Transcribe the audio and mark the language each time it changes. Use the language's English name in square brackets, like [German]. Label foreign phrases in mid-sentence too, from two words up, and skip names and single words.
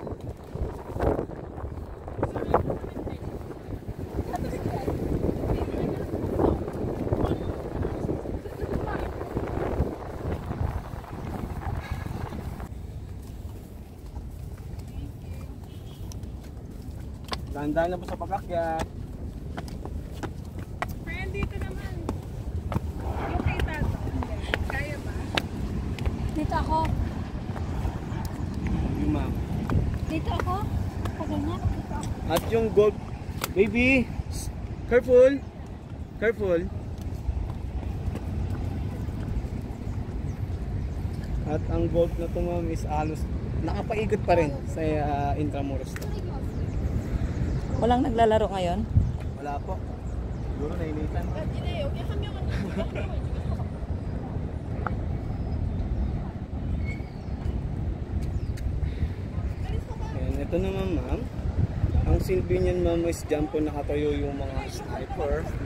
[Filipino] Dahan-dahan na po sa pag-akyat. Kaya dito naman. Yung kay Tato. Kaya ba? Dito ako. Yung ma'am. Dito ako. Paganyan. Dito ako. At yung gold, baby, careful. [English] Careful. [Filipino] At ang gold na to ma'am is halos nakapaigot pa rin sa Intramuros to. Walang naglalaro ngayon? Wala po. Siguro nainitan. And ito naman ma'am. Ang silbi niyan ma'am is dyan po nakatayo yung mga sniper.